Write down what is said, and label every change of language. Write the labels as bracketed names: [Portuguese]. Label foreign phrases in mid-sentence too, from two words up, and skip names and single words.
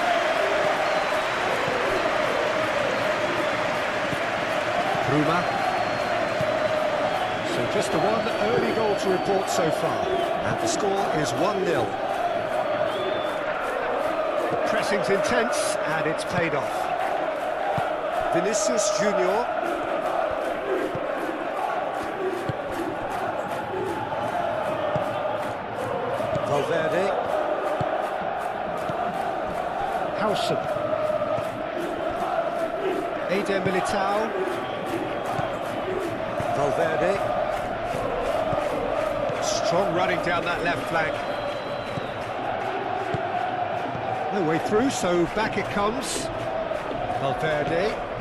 [English] Bruma. So just the one early goal to report so far. And the score is 1-0. The pressing's intense, and it's paid off. Vinicius Junior. Valverde. Howson. Eder Militao. Valverde. Strong running down that left flank. No way through, so back it comes. Valverde.